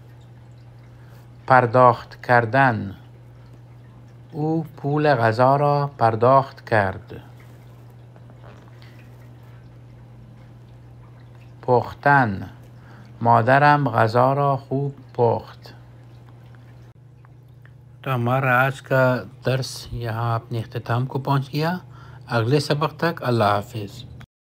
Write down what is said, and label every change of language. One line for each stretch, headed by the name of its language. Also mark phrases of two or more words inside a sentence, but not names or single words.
Persian: پرداخت کردن. او پول غذا را پرداخت کرد. پختن. مادرم غذا را خوب پخت.
Urdu: تو ہمارا آج کا درس یہاں اپنے اختتام کو پہنچ گیا. اگلے سبق تک اللہ حافظ.